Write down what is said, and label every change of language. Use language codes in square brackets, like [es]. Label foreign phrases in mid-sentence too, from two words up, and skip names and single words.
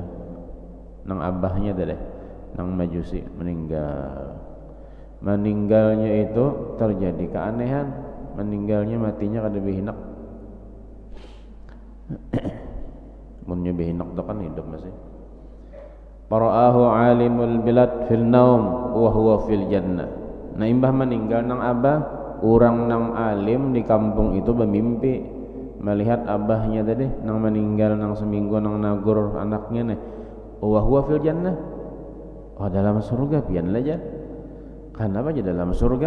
[bjn] Nang abahnya tadi nang Majusi meninggalnya itu terjadi keanehan, meninggalnya matinya kada behinak. Munnya behinak tu kan hidup masih. [ar] فرآه عالم البلاد في النوم وهو في الجنة. [bjn] Nah imbah meninggal nang abah, orang nang alim di kampung itu bermimpi melihat abahnya tadi nang meninggal nang seminggu nang nagur anaknya nih, [ar] وهو في الجنة, [bjn] oh dalam surga pian aja. Kenapa aja dalam surga?